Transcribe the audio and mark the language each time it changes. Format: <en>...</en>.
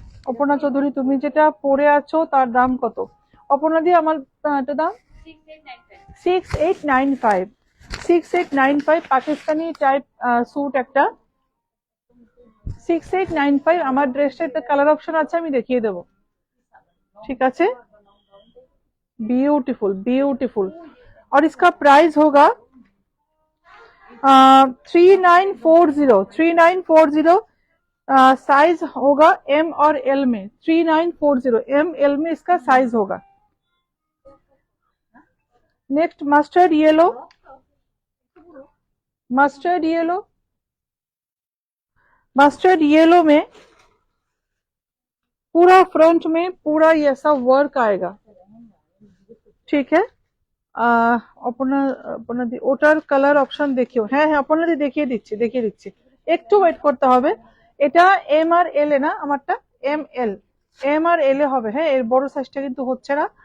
<bn>অপর্ণা চৌধুরী তুমি যেটা পরে আছো তার দাম কত? অপর্ণা দি আমার এটা দাম 6895, 6895 পাকিস্তানি টাইপ স্যুট একটা, 6895। আমার ড্রেসটা একটা কালার অপশন আছে, আমি দেখিয়ে দেবো, ঠিক আছে।</bn> <en>Beautiful beautiful.</en> <hi>और इसका प्राइस होगा 3940, 3940, साइज होगा एम और एल में, 3940 एम एल में इसका साइज होगा। Next mustard yellow, mustard yellow, mustard yellow में पूरा फ्रंट में पूरा ये ऐसा वर्क आएगा, ठीक है।</hi> <bn>আপনার ওটার কালার অপশন দেখিও, হ্যাঁ হ্যাঁ আপনাদের দেখিয়ে দিচ্ছি, একটু ওয়েট করতে হবে। এটা এম আর এল এ না, আমারটা এম আর এল এ হবে, হ্যাঁ এর বড় সাইজটা কিন্তু হচ্ছে না।</bn>